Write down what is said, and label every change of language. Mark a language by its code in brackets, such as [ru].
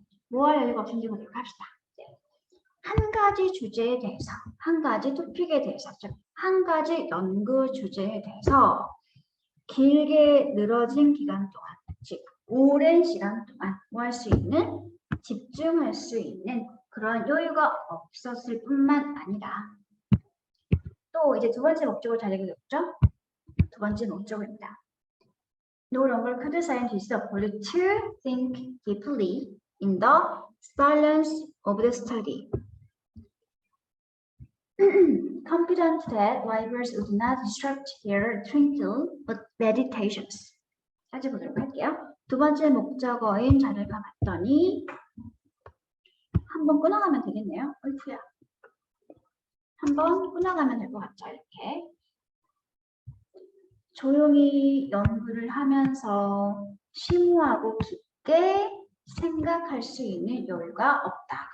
[ko] 뭐 할 여유가 없는지 보도록 합시다. 한 가지 주제에 대해서, 한 가지 토픽에 대해서, 즉 한 가지 연구 주제에 대해서 길게 늘어진 기간 동안, 즉 오랜 시간 동안 뭐 할 수 있는, 집중할 수 있는 그런 여유가 없었을 뿐만 아니라 또 이제 두 번째 목적을 잘 얘기했죠? 두 번째 목적입니다. [en] No longer could scientists afford to think deeply in the silence of the study. Confident that rivals would not distract their tranquil meditations. [ko] 다시 보도록 할게요. 두 번째 목적어인 자를 가봤더니 한번 끊어가면 되겠네요. 어이쿠야. 한번 끊어가면 될 것 같죠. 이렇게. 조용히 연구를 하면서 심오하고 깊게 생각할 수 있는 여유가 없다.